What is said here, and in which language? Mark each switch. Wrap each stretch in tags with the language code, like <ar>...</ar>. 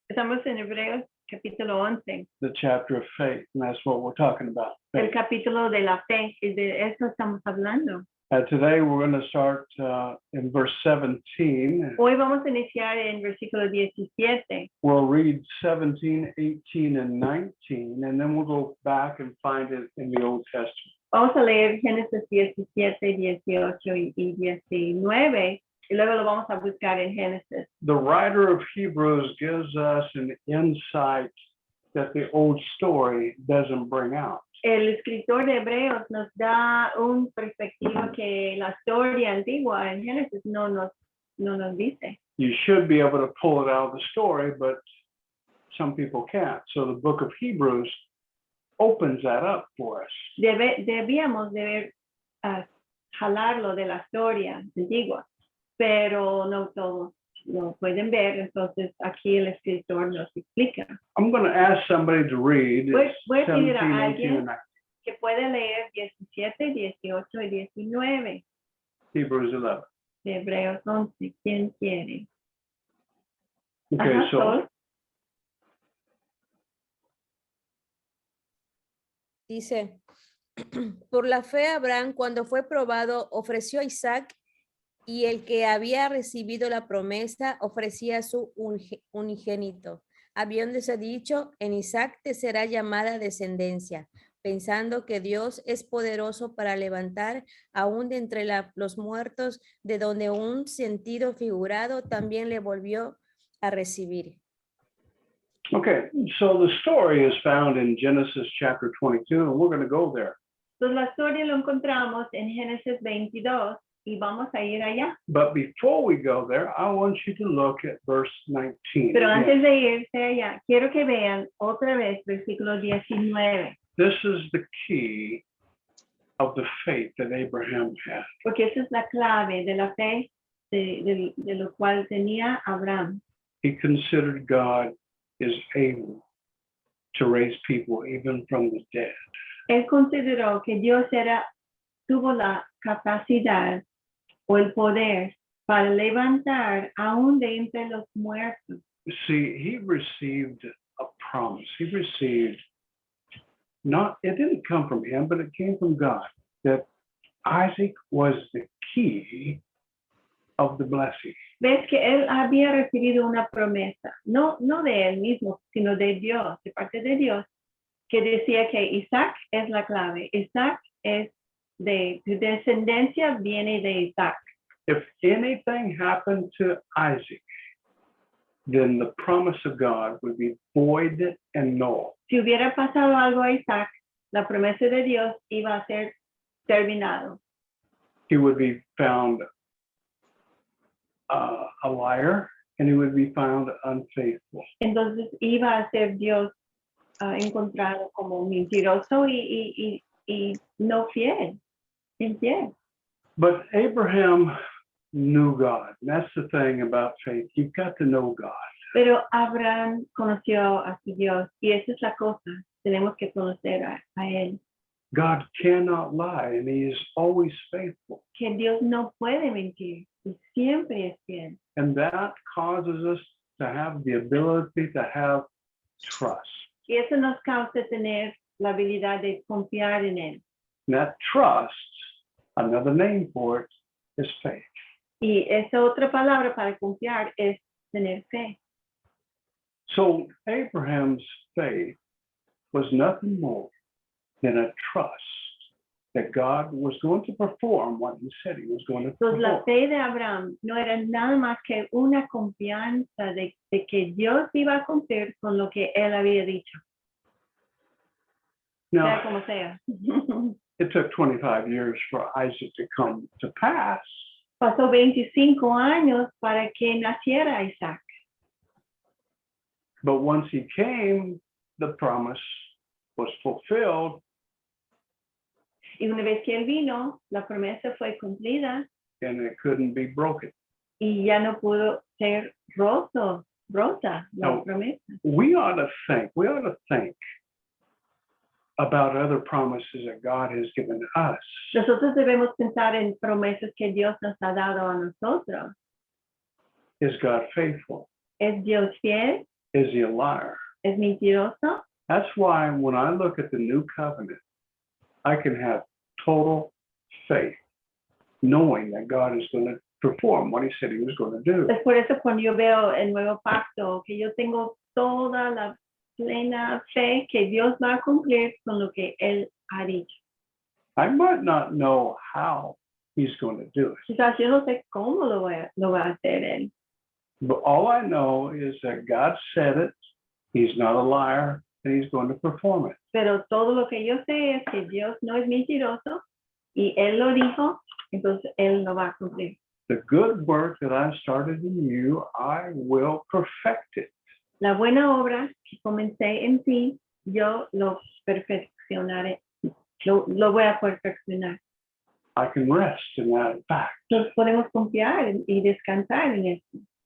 <es>Estamos en Hebreos capítulo 11,</es> <en>the chapter of faith, and that's what we're talking about.</en> <es>el</es> <en>Faith.</en> <es>capítulo de la fe, y de eso estamos hablando.</es> <en>Today we're going to start in verse 17.</en> <es>Hoy vamos a iniciar en versículo 17.</es> <en>We'll read 17, 18, and 19, and then we'll go back and find it in the Old Testament.</en> <es>Vamos a leer Génesis 17, 18 y 19, y luego lo vamos a buscar en Génesis.</es> <en>The writer of Hebrews gives us an insight that the old story doesn't bring out.</en> <es>El escritor de Hebreos nos da un perspectiva que la historia antigua en Génesis no nos dice.</es> <en>You should be able to pull it out of the story, but some people can't. So the book of Hebrews opens that up for us.</en> <es>Debíamos de jalarlo de la historia antigua, pero no todos lo pueden ver, entonces aquí el escritor nos explica.</es> <en>I'm going to ask somebody to read</en> <es>Voy a pedir a</es> <en>18,</en> <es>alguien</es> <en>and 19.</en> <es>que puede leer 17, 18 y 19</es> <en>Hebrews 11.</en> <es>de Hebreos 11. ¿Quién quiere?</es> <en>Okay,</en> <es>Ajá,</es> <en>so Sol.</en> <es>Dice, por la fe Abraham, cuando fue probado, ofreció a Isaac, y el que había recibido la promesa ofrecía su unigénito, habiéndose dicho, en Isaac te será llamada descendencia, pensando que Dios es poderoso para levantar aún de entre los muertos, de donde un sentido figurado también le volvió a recibir.</es> <en>okay, so the story is found in Genesis chapter 22, and we're going to go there.</en> <es>Entonces la historia lo encontramos en Génesis 22 y vamos a ir allá.</es> <en>But before we go there, I want you to look at verse 19.</en> <es>Pero</es> <en>again.</en> <es>antes de irse allá, quiero que vean otra vez versículo 19,</es> <en>This is the key of the faith that Abraham had.</en> <es>porque esa es la clave de la fe de lo cual tenía Abraham.</es> <en>He considered God is able to raise people even from the dead.</en> <es>Él consideró que Dios tuvo la capacidad o el poder para levantar aún de entre los muertos.</es> <en>See, he received a promise. He received it didn't come from him, but it came from God, that Isaac was the key of the blessing.</en> <es>Ves que él había recibido una promesa, no de él mismo, sino de Dios, de parte de Dios, que decía que Isaac es la clave. Isaac es de descendencia, viene de Isaac.</es> <en>If anything happened to Isaac, then the promise of God would be void and null.</en> <es>Si hubiera pasado algo a Isaac, la promesa de Dios iba a ser terminado.</es> <en>He would be found a liar, and he would be found unfaithful.</en> <es>Entonces iba a ser Dios encontrado como mentiroso y no fiel, infiel.</es> <en>But Abraham knew God. And that's the thing about faith. You've got to know God.</en> <es>Pero Abraham conoció a su Dios y esa es la cosa tenemos que conocer a Él.</es> <en>God cannot lie, and he is always faithful.</en> <es>Que Dios no puede mentir y siempre es fiel.</es> <en>And that causes us to have the ability to have trust.</en> <es>Y eso nos causa tener la habilidad de confiar en Él.</es> <en>And that trust, another name for it, is faith.</en> <es>Y esa otra palabra para confiar es tener fe.</es> <en>So Abraham's faith was nothing more than a trust that God was going to perform what he said he was going to</en> <es>Entonces la fe de Abraham no era nada más que una confianza de que Dios iba a cumplir con lo que él había dicho, sea</es> <en>Now,</en> <es>como sea.</es> <en>it took 25 years for Isaac to come to pass,</en> <es>Pasó 25 años para que naciera Isaac.</es> <en>but once he came, the promise was fulfilled,</en> <es>Y una vez que él vino, la promesa fue cumplida</es> <en>and it couldn't be broken.</en> <es>y ya no pudo ser rota la No. promesa.</es> <en>We ought to think about other promises that God has given us.</en> <es>Nosotros debemos pensar en promesas que Dios nos ha dado a nosotros.</es> <en>Is God faithful?</en> <es>¿Es Dios fiel?</es> <en>Is he a liar?</en> <es>¿Es mentiroso?</es> <en>That's why when I look at the new covenant, I can have total faith, knowing that God is going to perform what he said he was going to do.</en> <es>Es por eso cuando yo veo el nuevo pacto, que yo tengo toda la plena fe que Dios va a cumplir con lo que Él ha dicho.</es> <en>I might not know how he's going to do it,</en> <es>Quizás yo no sé cómo lo va a hacer Él,</es> <en>but all I know is that God said it, he's not a liar, and he's going to perform it.</en> <es>pero todo lo que yo sé es que Dios no es mentiroso y Él lo dijo, entonces Él lo va a cumplir.</es> <en>The good work that I started in you, I will perfect it.</en> <es>La buena obra que comencé en ti, yo lo perfeccionaré, lo voy a perfeccionar.</es> <en>I can rest in that fact.</en> <es>Entonces podemos confiar y descansar en esto,</es>